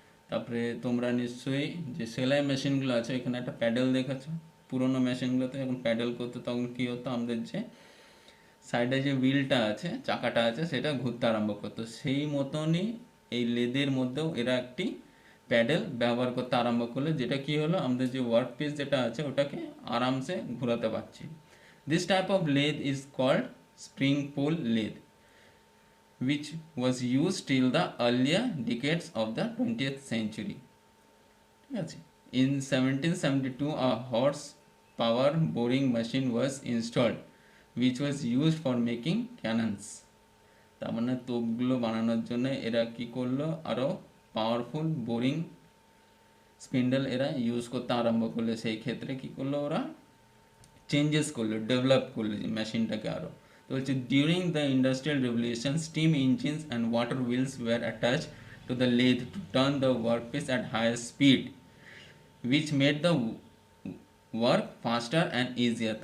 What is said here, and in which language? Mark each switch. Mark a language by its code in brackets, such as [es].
[bn] তারপরে তোমরা নিশ্চয়ই যে সেলাই মেশিনগুলো আছে এখানে একটা প্যাডেল দেখেছো, পুরোনো মেশিনগুলোতে যখন প্যাডেল করতো তখন কী হতো, আমাদের যে সাইডে যে হুইলটা আছে, চাকাটা আছে, সেটা ঘুরতে আরম্ভ করতো। সেই মতনই এই লেদের মধ্যেও এরা একটি প্যাডেল ব্যবহার করতে আরম্ভ করলো, যেটা কি হলো, আমাদের যে ওয়ার্ক পিস যেটা আছে ওটাকে আরামসে ঘোরাতে পারছি। [en] This type of lathe is called spring pole lathe which was used till the earlier decades of the 20th century. [bn] ঠিক আছে, [en] in 1772 a horse power boring machine was installed which was used for making cannons. [bn] তার মানে তোপগুলো বানানোর জন্য এরা কি করলো, আরও পাওয়ারফুল বোরিং স্পিন্ডল এরা ইউজ করতে আরম্ভ করলো। সেই ক্ষেত্রে কি করলো, ওরা চেঞ্জেস করলো, ডেভেলপ করলো যে মেশিনটাকে আরও। তো হচ্ছে [en] During the industrial revolution steam engines and water wheels were attached to the lathe to turn the workpiece at higher speed which made the work faster and easier.